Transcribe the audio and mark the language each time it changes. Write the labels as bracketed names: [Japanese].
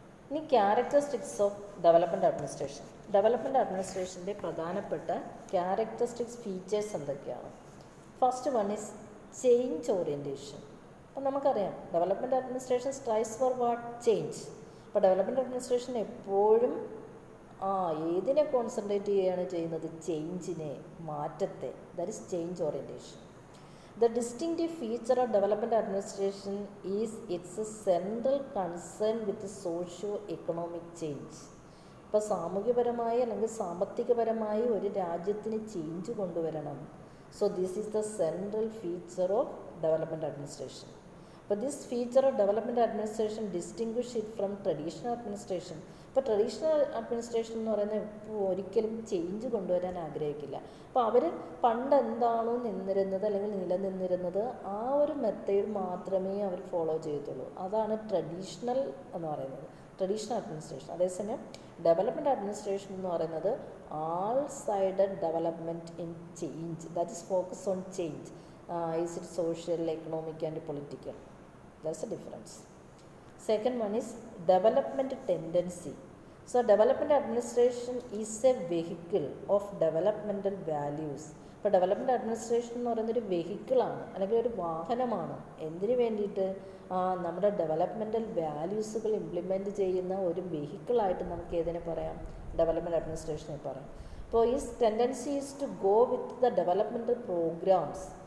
[English] ഇനി characteristics of development administration. [Malayalam] Development അഡ്മിനിസ്ട്രേഷൻ്റെ പ്രധാനപ്പെട്ട characteristics features എന്തൊക്കെയാണ്? [English] First one is change orientation. [Malayalam] അപ്പോൾ നമുക്കറിയാം [English] Development administration strives for what? Change. [Malayalam] അപ്പോൾ ഡെവലപ്മെൻറ്റ് അഡ്മിനിസ്ട്രേഷൻ എപ്പോഴും ഏതിനെ കോൺസെൻട്രേറ്റ് ചെയ്യുകയാണ് ചെയ്യുന്നത്? ചേഞ്ചിനെ, മാറ്റത്തെ. [English] That is change orientation. The distinctive feature of development administration is its central concern with socio-economic change. [Malayalam] ഇപ്പോൾ സാമൂഹ്യപരമായി അല്ലെങ്കിൽ സാമ്പത്തികപരമായി ഒരു രാജ്യത്തിന് ചേഞ്ച് കൊണ്ടുവരണം. [English] So this is the central feature of development administration. അപ്പോൾ this feature of development administration distinguish it from traditional administration. [Malayalam] ഇപ്പോൾ traditional administration എന്ന് പറയുന്നത് ഒരിക്കലും ചേഞ്ച് കൊണ്ടുവരാൻ ആഗ്രഹിക്കില്ല. അപ്പോൾ അവർ പണ്ട് എന്താണോ നിന്നിരുന്നത് അല്ലെങ്കിൽ നിലനിന്നിരുന്നത് ആ ഒരു മെത്തേഡ് മാത്രമേ അവർ ഫോളോ ചെയ്യത്തുള്ളൂ. അതാണ് ട്രഡീഷണൽ എന്ന് പറയുന്നത്, ട്രഡീഷണൽ അഡ്മിനിസ്ട്രേഷൻ. അതേസമയം ഡെവലപ്മെൻറ്റ് അഡ്മിനിസ്ട്രേഷൻ എന്ന് പറയുന്നത് [English] All sided development in change. That is focus on change. Is it social, economic and political? That's a difference. Second one is development tendency. So development administration is a vehicle of developmental values. [Malayalam] ഇപ്പോൾ development administration എന്ന് പറയുന്നൊരു വെഹിക്കിളാണ്, അല്ലെങ്കിൽ ഒരു വാഹനമാണ്. എന്തിനു വേണ്ടിയിട്ട്? നമ്മുടെ developmental വാല്യൂസുകൾ implement ചെയ്യുന്ന ഒരു വെഹിക്കിളായിട്ട് നമുക്ക് ഏതിനെ പറയാം? ഡെവലപ്മെൻറ്റ് അഡ്മിനിസ്ട്രേഷനെ പറയാം. അപ്പോൾ [English] ഈ tendency is to go with the developmental programs.